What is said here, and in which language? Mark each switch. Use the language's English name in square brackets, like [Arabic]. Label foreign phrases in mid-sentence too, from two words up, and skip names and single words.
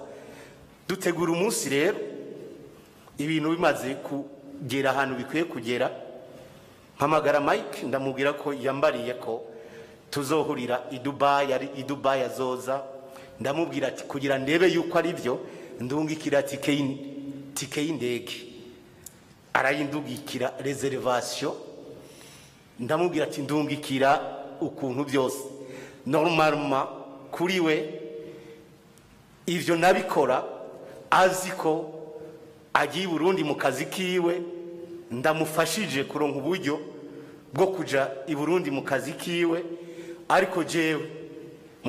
[Rundi] Dutegura umunsi rero, ibintu bimaze kugera ahantu bikwiye kugera, mpamagara Mike ndamubwira ko yambariye ko tuzohurira i Dubai azoza. Ndamubwira ati kugira ndebe yuko ari byo ndungikira tike y'indege. arayindugikira reservation, ndamubwira ati ndungikira ukuntu byose. Normalement kuri we ivyo nabikora azi ko agiye i Burundi mu kazi kiwe, ndamufashije kuronka uburyo bwo kuja i Burundi mu kazi kiwe, ariko jewe mu